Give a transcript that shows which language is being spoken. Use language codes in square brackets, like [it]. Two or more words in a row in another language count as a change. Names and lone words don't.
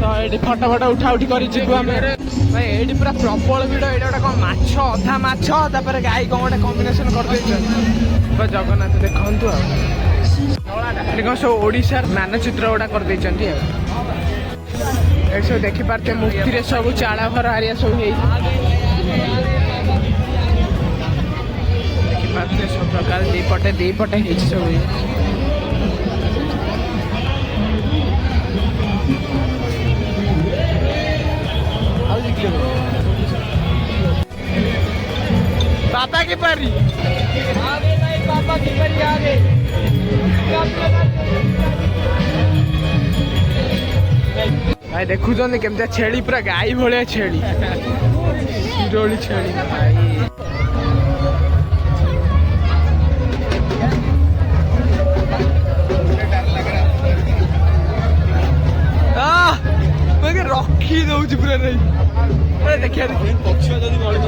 [or] ଏଠି ଫଟୋ ଉଠା ଉଠି କରି ଯିବୁ ଆମେ ଭାଇ ଏଇଠି ପୁରା ପ୍ରବଳ ଭିଡ଼ ଏଇଟା ଗୋଟେ କଣ ମାଛ ଅଧା ମାଛ ତାପରେ ଗାଈ କଣ ଗୋଟେ କମ୍ବିନେସନ କରିଦେଇଛନ୍ତି ଜଗନ୍ନାଥ ଦେଖନ୍ତୁ ଆଉ ଏଠି କଣ ସବୁ ଓଡ଼ିଶାର ମାନଚିତ୍ର ଗୁଡ଼ା କରିଦେଇଛନ୍ତି ଆଉ ଏଠି ସବୁ ଦେଖିପାରୁଥିବେ ମୂର୍ତ୍ତିରେ ସବୁ ଚାଳ ଘର ହାରିଆ ସବୁ ହେଇଛି ଦେଖିପାରୁଥିବେ ସବୁ ପ୍ରକାର ଦିପଟେ ହେଇଛି ସବୁ [hi] पापा की परी आगे नहीं पापा की परी आगे [or] भाई देखुଛନ୍ତି କେମିତି ଛେଳି ପୁରା ଗାଈ ଭଳିଆ ଛେଳି ଶିରୋଳି ଛେଳି ଭାଇ ରଖି ଦଉଛି ପୁରା ନାଇଁ ଦେଖିବା ପଛୁଆ ଯଦି